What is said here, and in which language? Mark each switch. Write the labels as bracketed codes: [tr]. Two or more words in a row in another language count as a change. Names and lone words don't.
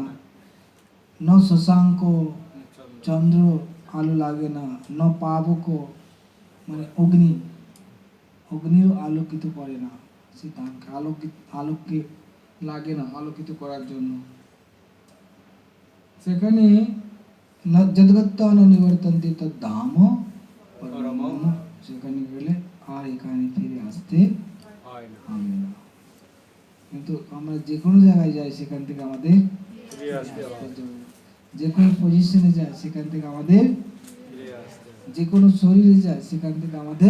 [sa] ন শশাঙ্ক, [bn] চন্দ্র আলো লাগে না। [sa] ন পাবক [bn] মানে অগ্নিরও আলোকিত করে না। সে ধামকে আলোকে লাগে না আলোকিত করার জন্য। [sa] সেখানে যদ্গত্তা ন নিবর্তন্তে তদ্ধাম পরমং মম। [bn] সেখানে গেলে আর এখানে ফিরে আসতে হয় না। হবে না। কিন্তু আমরা যে কোনো জায়গায় যাই, সেখান থেকে আমাদের ফিরে আসতে হবে। যে কোনো পজিশনে যায়, সেখান থেকে আমাদের, ফিরে আসতে হবে। যে কোনো শরীরে যায়, সেখান থেকে আমাদের,